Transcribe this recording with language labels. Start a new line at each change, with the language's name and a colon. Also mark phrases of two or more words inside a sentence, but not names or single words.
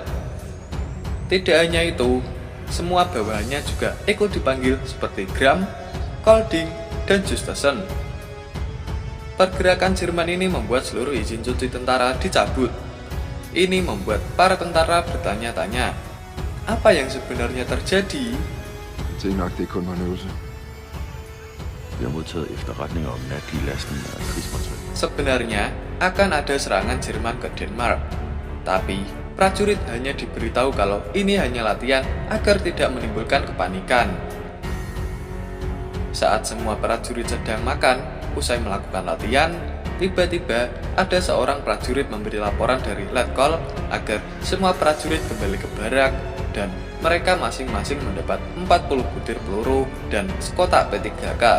Indonesian: Tidak hanya itu, semua bawahannya juga ikut dipanggil seperti Gram, Kolding, dan Justesen. Pergerakan Jerman ini membuat seluruh izin cuti tentara dicabut. Ini membuat para tentara bertanya-tanya, apa yang sebenarnya terjadi?
Danish: Det er nok, det er kun var en øvelse. Vi har modtaget efterretninger om natlig lastning af krigsmateriel.
Indonesian: Sebenarnya akan ada serangan Jerman ke Denmark, tapi prajurit hanya diberitahu kalau ini hanya latihan agar tidak menimbulkan kepanikan. Saat semua prajurit sedang makan, usai melakukan latihan, tiba-tiba ada seorang prajurit memberi laporan dari Letkol agar semua prajurit kembali ke barak dan mereka masing-masing mendapat 40 butir peluru dan sekotak P3K.